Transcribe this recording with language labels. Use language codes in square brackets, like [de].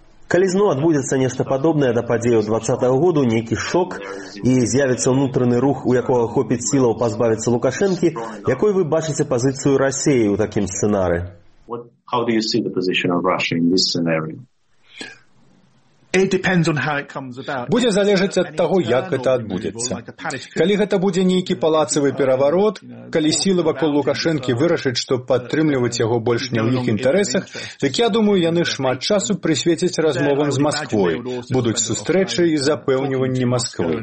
[be] Калі зноў адбудзецца нешта падобнае да падзеяў 20-го году, нейкі шок, і з'явіцца ўнутраны рух, у якога хопіць сілаў пазбавіцца Лукашэнкі, якой вы бачыце пазіцыю Расіі ў такім сцэнары? [en] How do you see the position of Russia in this scenario? [be] Будзе залежыць ад таго, як гэта адбудзецца. Калі гэта будзе нейкі палацавы пераварот, калі сілы вакол Лукашэнкі вырашаць, што падтрымліваць яго больш не ў іх інтарэсах, так я думаю, яны шмат часу прысвецяць размовам з Масквой, будуць сустрэчы і запэўніванні Масквы.